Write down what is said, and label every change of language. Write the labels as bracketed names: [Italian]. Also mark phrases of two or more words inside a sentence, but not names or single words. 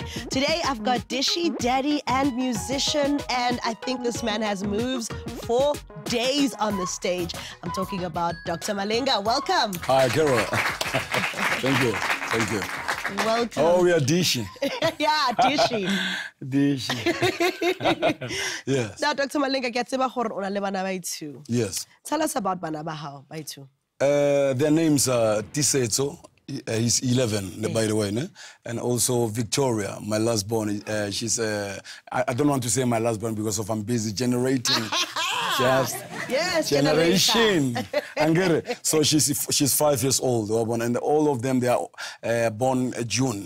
[English] Today, I've got dishy daddy and musician, and I think this man has moves for days on the stage. I'm talking about Dr. Malinga. Welcome. Hi, Carol. Thank you. Thank you. Welcome. Oh, we are dishy. Yeah, dishy. Dishy. Yes. Now, Dr. Malinga, [Southern Sotho] ke tseba gore o na le bana ba itu. [English] Yes. Tell us about [Southern Sotho] bana ba hao ba itu. [English] Their names are Tisetso. He's 11, by the way, ne? And also Victoria, my last born. She's I don't want to say my last born because of I'm busy generating. Yes, generation. So she's 5 years old, and all of them they are born June.